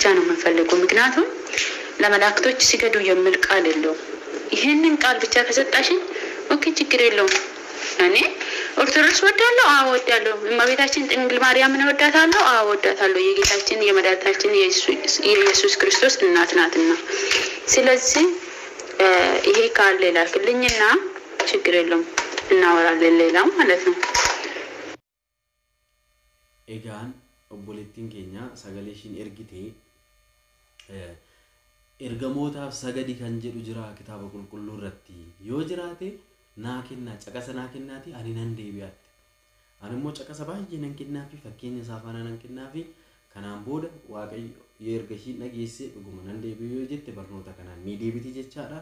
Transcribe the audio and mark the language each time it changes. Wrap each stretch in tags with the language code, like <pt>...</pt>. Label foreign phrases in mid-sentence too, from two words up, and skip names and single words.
<am>ነው የምፈልገው። ምክንያቱም ለመላእክቶች ሲገዱ የሚል ቃል የለውም። ይሄንን ቃል ብቻ ከሰጣሽኝ ኦኬ ችግር የለውም። እኔ ኦርቶዶክስ ወዳለሁ፣ አዎ ወዳለሁ። እመቤታችን ድንግል ማርያምን ወዳታለሁ፣ አዎ ወዳታለሁ። የጌታችን የመድኃኒታችን የኢየሱስ ክርስቶስ እናት ናትና። ስለዚህ ይሄ ቃል ላክልኝና ችግር የለውም እናወራለን ሌላው ማለት ነው።</am> <om>Egaan obboleettiin keenya sagalee ishiin ergite ergamootaaf sagadi kan jedhu jira kitaaba qulqulluu irratti. Yoo jiraate naa kennaa caqasa naa kennaati ani nan deebi'aatti. Ani immoo caqasa baay'ee nan kennaafi fakkeenya isaa faana nan kennaafi kanaan booda Waaqayyo erga ishiin dhageesse dhuguma nan deebi'u yoo jette barnoota kanaan ni deebiti jechaadha.</om>